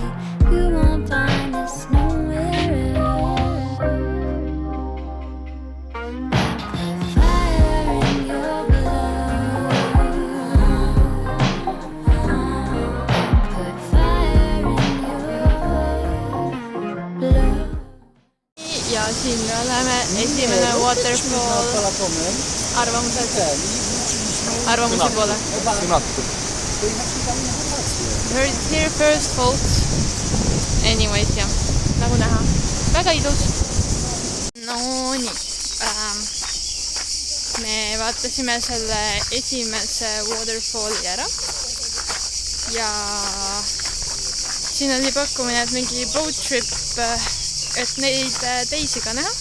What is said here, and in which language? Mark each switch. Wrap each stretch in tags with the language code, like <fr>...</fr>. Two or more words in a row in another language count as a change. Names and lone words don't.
<en>You won't find us nowhere else. Fire in your blood. Put fire in your blood.</en> <et>Ja siin me oleme esimene waterfall arvamuse poole.</et> <en>Here first folks. Anyways,</en> <et>jah, nagu näha. Väga ilus. No nii. Me vaatasime selle esimese waterfalli ära. Ja siin oli pakkumine, et mingi</et> <en>boat trip,</en> <et>et neid teisi ka näha.</et>